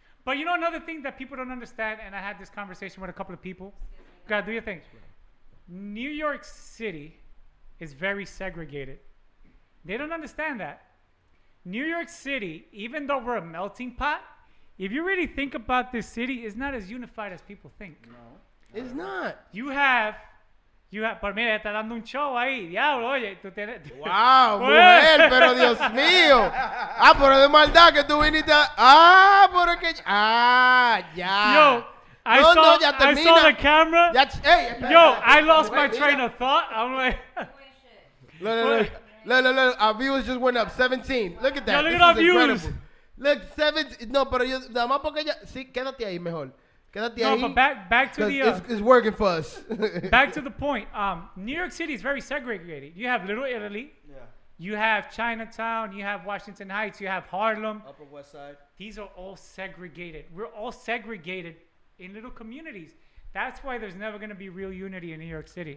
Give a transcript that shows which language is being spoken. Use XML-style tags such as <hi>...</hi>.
<en>But another thing that people don't understand, and I had this conversation with a couple of people. Go ahead, do your thing. New York City is very segregated. They don't understand that. New York City, even though we're a melting pot, if you really think about this city, it's not as unified as people think. No, it's not. You have,</en> <es>pero mira, está dando un show ahí, diablo, oye, tú tienes. Wow, mujer, pero Dios mío. Pero de maldad que tú viniste ya.</es> <en>Yo, I saw the camera. I lost my train of thought. I'm like. Look. Our viewers just went up 17. Look at that. Yo, look at our views. Look, 17.</en> <es>No, pero yo, nada más porque ella. Sí, quédate ahí mejor. Quédate</es> <en>No,</en> <es>ahí.</es> <en>but back to the it's working for us. back to the point. New York City is very segregated. You have Little Italy. Yeah. You have Chinatown. You have Washington Heights. You have Harlem. Upper West Side. These are all segregated. We're all segregated in little communities. That's why there's never going to be real unity in New York City.</en>